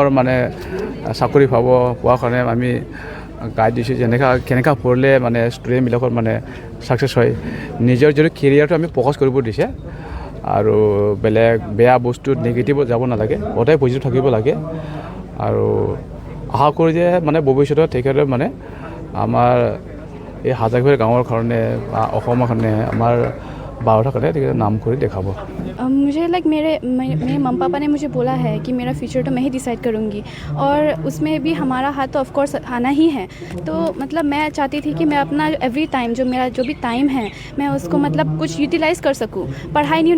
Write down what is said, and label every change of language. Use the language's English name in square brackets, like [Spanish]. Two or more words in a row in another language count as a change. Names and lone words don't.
[Assamese] মানে চাকৰি পোৱাৰ কাৰণে আমি গাইড দিছোঁ কেনেকৈ পঢ়িলে মানে ষ্টুডেণ্টবিলাকৰ মানে ছাকচেছ হয় নিজৰ যিটো কেৰিয়াৰটো আমি ফ'কাছ কৰিব দিছে আৰু বেলেগ বেয়া বস্তু নিগেটিভত যাব নালাগে সদায় পজিটিভ থাকিব লাগে আৰু আশা কৰোঁ যে মানে ভৱিষ্যতত তেখেতে মানে আমাৰ এই হাজাৰঘৰ গাঁৱৰ কাৰণে বা অসমৰ কাৰণে আমাৰ [Hindi] भारत का नाम कर देखा मुझे मेरे मम्मी पापा ने मुझे बोला है कि मेरा फ्यूचर तो मैं ही डिसाइड करूँगी और उसमें भी हमारा हाथ तो [English] of course [Hindi] आना ही है तो मतलब मैं चाहती थी कि मैं अपना [English] every time [Hindi] जो भी टाइम है मैं उसको मतलब कुछ यूटिलाइज़ कर सकूँ पढ़ाई नहीं होने